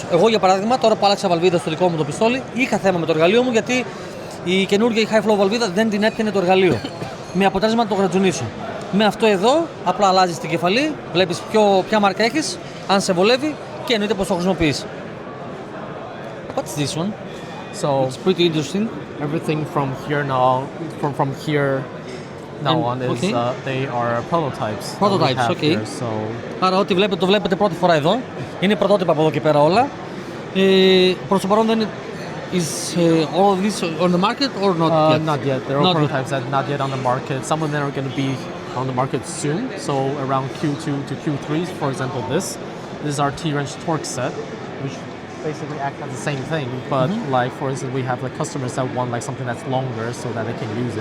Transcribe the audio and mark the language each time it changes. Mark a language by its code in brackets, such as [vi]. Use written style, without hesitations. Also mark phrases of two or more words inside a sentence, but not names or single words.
[el] Εγώ για παράδειγμα, τώρα που άλλαξα βαλβίδα στο δικό μου το πιστόλι, είχα θέμα με το εργαλείο μου γιατί η καινούργια [en] high flow [el] βαλβίδα δεν την έπιανε το εργαλείο. Με αποτέλεσμα να το γρατζουνίσω. Με αυτό εδώ, απλά αλλάζεις την κεφαλή, βλέπεις ποια μάρκα έχεις, αν σε βολεύει και εννοείται πώς το χρησιμοποιείς. [en] What's this one? So it's pretty interesting. Everything from here on is they are prototypes. Prototypes, okay. Here, so [el] άρα ό,τι βλέπετε, το βλέπετε πρώτη φορά εδώ. Είναι πρωτότυπα από εδώ και πέρα όλα. Προς το παρόν δεν είναι... [en] Is all of this on the market or not yet? Not yet. There are prototypes that are not yet on the market. Some of them are going to be on the market soon. So around Q2 to Q3, for example, this is our T-wrench torque set, which basically acts as the same thing. But like for instance, we have like customers that want like something that's longer so that they can use it.